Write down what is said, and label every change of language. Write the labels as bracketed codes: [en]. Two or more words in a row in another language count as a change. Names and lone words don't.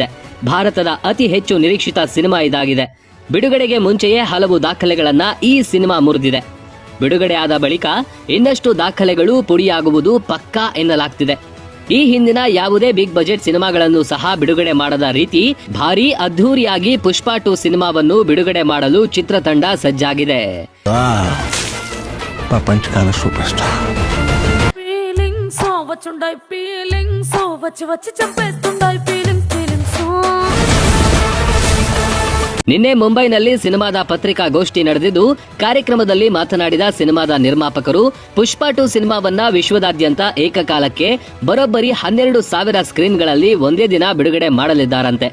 [kn] ಭಾರತದ ಅತಿ ಹೆಚ್ಚು ನಿರೀಕ್ಷಿತ ಸಿನಿಮಾ ಇದಾಗಿದೆ. ಬಿಡುಗಡೆಗೆ ಮುಂಚೆಯೇ ಹಲವು ದಾಖಲೆಗಳನ್ನ ಈ ಸಿನಿಮಾ ಮುರಿದಿದೆ. ಬಿಡುಗಡೆ ಆದ ಬಳಿಕ ಇನ್ನಷ್ಟು ದಾಖಲೆಗಳು ಪುಡಿಯಾಗುವುದು ಪಕ್ಕಾ ಎನ್ನಲಾಗ್ತಿದೆ. ಈ ಹಿಂದಿನ ಯಾವುದೇ ಬಿಗ್ ಬಜೆಟ್ ಸಿನಿಮಾಗಳನ್ನು ಸಹ ಬಿಡುಗಡೆ ಮಾಡದ ರೀತಿ ಭಾರೀ ಅದ್ಧೂರಿಯಾಗಿ ಪುಷ್ಪ 2 ಸಿನಿಮಾವನ್ನು ಬಿಡುಗಡೆ ಮಾಡಲು ಚಿತ್ರತಂಡ ಸಜ್ಜಾಗಿದೆ. [te] ప్రపంచకాల సూపర్ స్టార్. [kn] ನಿನ್ನೆ ಮುಂಬೈನಲ್ಲಿ ಸಿನಿಮಾದ ಪತ್ರಿಕಾಗೋಷ್ಠಿ ನಡೆದಿದ್ದು, ಕಾರ್ಯಕ್ರಮದಲ್ಲಿ ಮಾತನಾಡಿದ ಸಿನಿಮಾದ ನಿರ್ಮಾಪಕರು ಪುಷ್ಪ 2 ಸಿನಿಮಾವನ್ನ ವಿಶ್ವದಾದ್ಯಂತ ಏಕಕಾಲಕ್ಕೆ ಬರೋಬ್ಬರಿ 12,000 ಸ್ಕ್ರೀನ್ಗಳಲ್ಲಿ ಒಂದೇ ದಿನ ಬಿಡುಗಡೆ ಮಾಡಲಿದ್ದಾರಂತೆ.